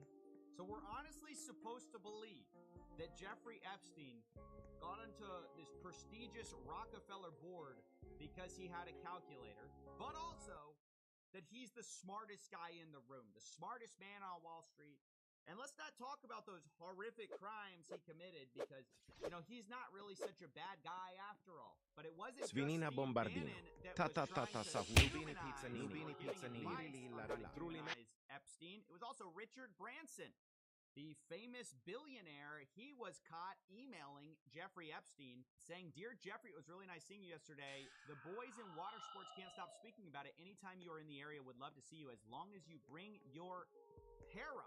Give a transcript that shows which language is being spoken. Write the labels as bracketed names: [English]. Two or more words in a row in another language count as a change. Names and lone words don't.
[English] So we're honestly supposed to believe that Jeffrey Epstein got into this prestigious Rockefeller board because he had a calculator, but also that he's the smartest guy in the room, the smartest man on Wall Street. And let's not talk about those horrific crimes he committed because, you know, he's not really such a bad guy after all. But it wasn't just Svinina Steve Bombardino. Bannon that Ta was ta ta ta sa trying to Rubini Pizzanini. humanize Rubini Pizzanini. humanize Epstein. It was also Richard Branson, the famous billionaire. He was caught emailing Jeffrey Epstein saying, Dear Jeffrey, it was really nice seeing you yesterday. The boys in water sports can't stop speaking about it. Anytime you are in the area, would love to see you as long as you bring your harem.